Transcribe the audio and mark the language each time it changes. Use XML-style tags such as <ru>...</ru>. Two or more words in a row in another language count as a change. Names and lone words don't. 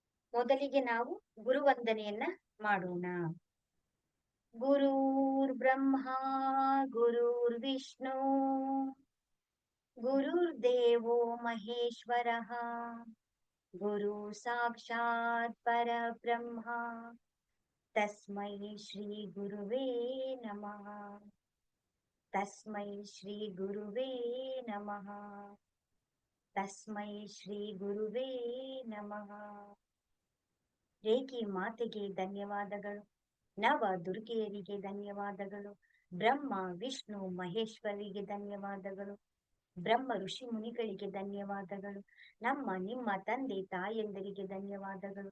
<kn>ಮೊದಲಿಗೆ ನಾವು ಗುರುವಂದನೆಯನ್ನ ಮಾಡೋಣ.</kn> <sa>ಗುರುರ್ ಬ್ರಹ್ಮ ಗುರುರ್ ವಿಷ್ಣು ಗುರುರ್ದೇವೋ ಮಹೇಶ್ವರಃ ಗುರು ಸಾಕ್ಷಾತ್ ಪರಬ್ರಹ್ಮ ತಸ್ಮೈ ಶ್ರೀ ಗುರುವೇ ನಮಃ. ತಸ್ಮೈ ಶ್ರೀ ಗುರುವೇ ನಮಃ. ತಸ್ಮೈ ಶ್ರೀ ಗುರುವೇ ನಮಃ.</sa> <kn>ರೇಖಿ ಮಾತೆಗೆ ಧನ್ಯವಾದಗಳು. ನವ ದುರ್ಗೆಯರಿಗೆ ಧನ್ಯವಾದಗಳು. ಬ್ರಹ್ಮ ವಿಷ್ಣು ಮಹೇಶ್ವರಿಗೆ ಧನ್ಯವಾದಗಳು. ಬ್ರಹ್ಮ ಋಷಿ ಮುನಿಗಳಿಗೆ ಧನ್ಯವಾದಗಳು. ನಮ್ಮ ನಿಮ್ಮ ತಂದೆ ತಾಯಂದರಿಗೆ ಧನ್ಯವಾದಗಳು.</kn>